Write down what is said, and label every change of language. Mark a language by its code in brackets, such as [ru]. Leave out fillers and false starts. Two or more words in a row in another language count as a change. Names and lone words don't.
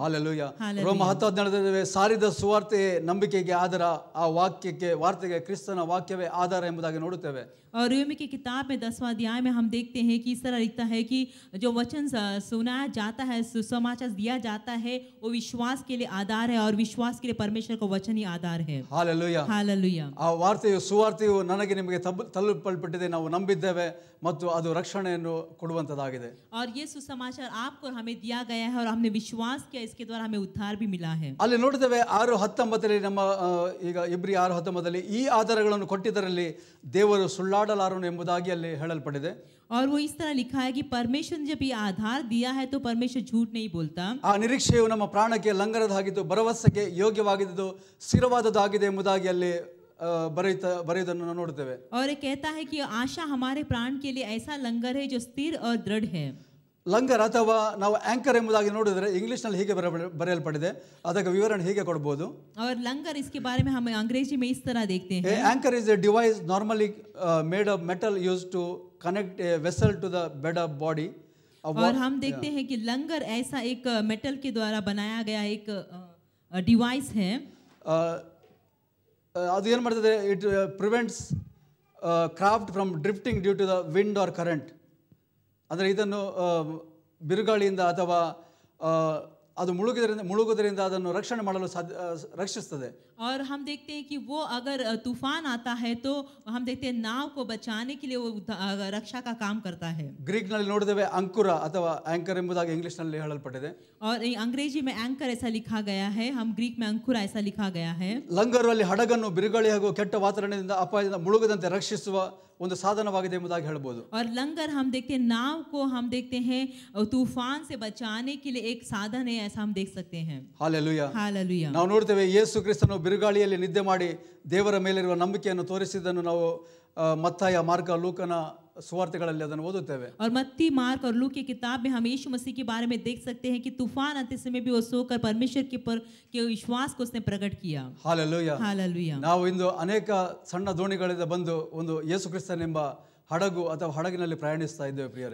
[kn] ಹಾಲೆಲೂಯಾ। [hi] हालेलुया। [kn] ರೋಮ 10:17 ಸಾರಿದ ಸುವಾರ್ತೆ ನಂಬಿಕೆಗೆ ಆಧಾರ, ಆ ವಾರ್ತೆಗೆ ಕ್ರಿಸ್ತನ ವಾಕ್ಯವೇ ಆಧಾರ ಎಂಬುದಾಗಿ ನೋಡುತ್ತೇವೆ। [hi] और रोमी की किताब में 10वां अध्याय में हम देखते हैं कि इस तरह लिखता है कि जो वचन सुनाया जाता है, सुसमाचार दिया जाता है, वो विश्वास के लिए आधार है है और विश्वास के लिए परमेश्वर का वचन ही आधार है। [kn] ಹಾಲೆಲೂಯಾ. [hi] हालेलुया। [kn] ಆ ವಾರ್ತೆಯು ಸುವಾರ್ತೆಯು ನನಗೆ ನಿಮಗೆ ತಲುಪಲ್ಪಟ್ಟಿದೆ, ನಾವು ನಂಬಿದ್ದೇವೆ ಮತ್ತು ಅದು ರಕ್ಷಣೆಯನ್ನು ಕೊಡುವಂತದ್ದಾಗಿದೆ. [hi] और ये सुसमाचार आपको और हमें दिया गया है और हमने विश्वास किया, इसके द्वारा हमें उद्धार भी मिला है। [kn] ಅಲ್ಲಿ ನೋಡಿದ್ದೇವೆ 6:19 ನಮ್ಮ ಈಗ ಇಬ್ರಿ 6:19 ಈ ಆಧಾರಗಳನ್ನು ಕೊಟ್ಟಿದ್ದರಲ್ಲಿ ದೇವರು ಸುಳ್ಳಾಡಲಾರನು ಎಂಬುದಾಗಿ ಅಲ್ಲಿ ಹೇಳಲ್ಪಟ್ಟಿದೆ. [hi] और वो इस तरह लिखा है कि परमेश्वर ने जब ये आधार दिया है तो परमेश्वर झूठ नहीं बोलता। [kn] ಆ ನಿರೀಕ್ಷೆಯು ನಮ್ಮ ಪ್ರಾಣಕ್ಕೆ ಲಂಗರದಾಗಿದ್ದು ಭರವಸೆಗೆ ಯೋಗ್ಯವಾಗಿದ್ದು ಸ್ಥಿರವಾದದ್ದಾಗಿದೆ ಎಂಬುದಾಗಿ ಅಲ್ಲಿ ಬರೆಯುವುದನ್ನು ನಾವು ನೋಡುತ್ತೇವೆ. [hi] और ये कहता है कि आशा हमारे प्राण के लिए ऐसा लंगर है जो स्थिर और दृढ़ है। [kn] ಲಂಗರ್ ಅಥವಾ ನಾವು ಆಂಕರ್ ಎಂಬುದಾಗಿ ನೋಡಿದರೆ ಇಂಗ್ಲಿಷ್ ನಲ್ಲಿ ಹೀಗೆ ಬರೆಯಲ್ಪಟ್ಟಿದೆ, ಅದಕ್ಕೆ ವಿವರಣೆ ಹೀಗೆ ಕೊಡಬಹುದು. [hi] और लंगर इसके बारे में हम अंग्रेजी में इस तरह देखते हैं। [en] Anchor is a device normally made of metal used to connect a vessel to the bed of body. [hi] और हम देखते हैं कि लंगर ऐसा एक मेटल के द्वारा बनाया गया एक डिवाइस है। [kn] ಅದು ಏನು ಮಾಡ್ತದೆ, [en] it prevents craft from drifting due to the wind or current. [kn] ಅಂದರೆ ಇದನ್ನು ಬಿರುಗಾಳಿಯಿಂದ ಅಥವಾ ಅದು ಮುಳುಗುವುದರಿಂದ ಅದನ್ನು ರಕ್ಷಣೆ ಮಾಡಲು ರಕ್ಷಿಸುತ್ತದೆ. [hi] और हम देखते हैं कि वो अगर तूफान आता है तो हम देखते हैं नाव को बचाने के लिए वो रक्षा का काम करता है. [kn] ಗ್ರೀಕ್ ನಲ್ಲಿ ನೋಡಿದ್ದೇವೆ ಅಂಕುರ ಅಥವಾ ಆಂಕರ್ ಎಂಬುದಾಗಿ ಇಂಗ್ಲಿಷ್ ನಲ್ಲಿ ಹೇಳಲ್ಪಟ್ಟಿದೆ. [hi] और अंग्रेजी में एंकर ऐसा लिखा गया है, हम ग्रीक में अंकुर ऐसा लिखा गया है. [kn] ಲಂಗರು ಅಲ್ಲಿ ಹಡಗನ್ನು ಬಿರುಗಾಳಿ ಹಾಗೂ ಕೆಟ್ಟ ವಾತಾವರಣದಿಂದ ಅಪಾಯದಿಂದ ಮುಳುಗದಂತೆ ರಕ್ಷಿಸುವ ಒಂದು ಸಾಧನವಾಗಿದೆ ಎಂಬುದಾಗಿ ಹೇಳಬಹುದು. [hi] और लंगर हम देखते हैं नाव को हम देखते हैं तूफान से बचाने के लिए एक साधन है, ऐसा हम देख सकते हैं. हालेलुया. हालेलुया. [kn] ನಾವು ನೋಡ್ತೇವೆ ಯೇಸು ಕ್ರಿಸ್ತನು ಬಿರುಗಾಳಿಯಲ್ಲಿ ನಿದ್ದೆ ಮಾಡಿ ದೇವರ ಮೇಲಿರುವ ನಂಬಿಕೆಯನ್ನು ತೋರಿಸಿದ್ದನ್ನು ನಾವು ಮತ್ತಾಯ, ಮಾರ್ಕ, ಲೂಕನ ಸುವಾರ್ತೆಗಳಲ್ಲಿ ಅದನ್ನು ಓದುತ್ತೇವೆ. [hi] और मत्ती, मार्क और लूक की किताब में हम यीशु मसीह के बारे में देख सकते हैं कि तूफान आते समय भी वो सोकर परमेश्वर के विश्वास को उसने प्रकट किया. हालेलुया. हालेलुया. [kn] ನಾವು ಇಂದು ಅನೇಕ ಸಣ್ಣ ದೋಣಿಗಳಿಂದ ಬಂದು ಒಂದು ಯೇಸು ಕ್ರಿಸ್ತನೆಂಬ ಹಡಗು ಅಥವಾ ಹಡಗಿನಲ್ಲಿ ಪ್ರಯಾಣಿಸ್ತಾ ಇದ್ದೇವೆ ಪ್ರಿಯರೇ.